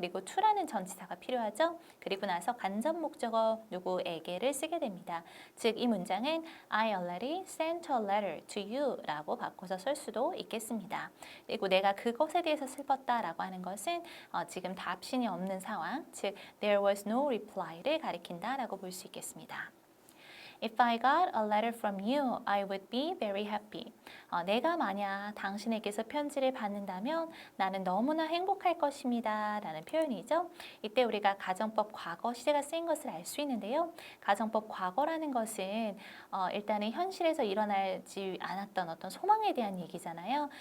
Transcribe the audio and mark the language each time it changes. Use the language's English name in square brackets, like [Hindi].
[Korean] 그리고 to라는 전치사가 필요하죠. 그리고 나서 간접 목적어 누구에게를 쓰게 됩니다. 즉 이 문장은 [English] I already sent a letter to you [Korean] 라고 바꿔서 쓸 수도 있겠습니다. 그리고 내가 그것에 대해서 슬펐다라고 하는 것은 지금 답신이 없는 상황, 즉 [English] there was no reply [Korean] 를 가리킨다라고 볼 수 있겠습니다. [English] If I got a letter from you, I would be very happy. [Korean] 내가 만약 당신에게서 편지를 받는다면 나는 너무나 행복할 것입니다. 라는 표현이죠. 이때 우리가 가정법 과거 시제가 쓰인 것을 알 수 있는데요. 가정법 과거라는 것은 일단은 현실에서 일어나지 않았던 어떤 소망에 대한 얘기잖아요.